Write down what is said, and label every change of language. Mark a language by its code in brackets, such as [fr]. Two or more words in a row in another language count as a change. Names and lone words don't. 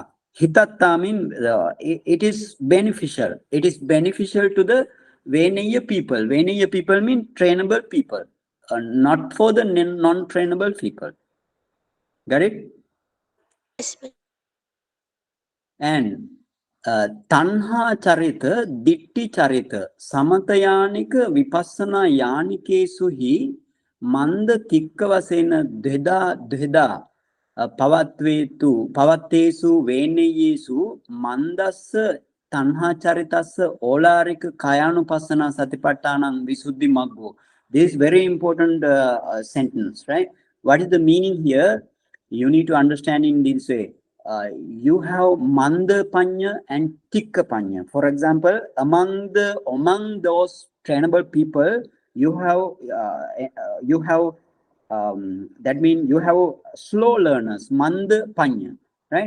[en] Hitatta means it is beneficial. It is beneficial to the Veneya people. Veneya people mean trainable people, not for the non-trainable people. Got it? [pi] And Tanha Charita, Ditti Charita, Samatayanika, Vipassana Yanikesu hi, Manda Tikkavasena Dveda, Pavattesu Veneyesu, Mandas Tanha Charitas, Olarik Kayanupassana Satipatthana Visuddhi Maggo. [en] This is very important sentence, right? What is the meaning here? You need to understand in this way. You have [pi] Manda Panya [en] and [pi] Tikka Panya. [en] For example, among those trainable people, you have that means you have slow learners, [pi] Manda Panya, [en] right?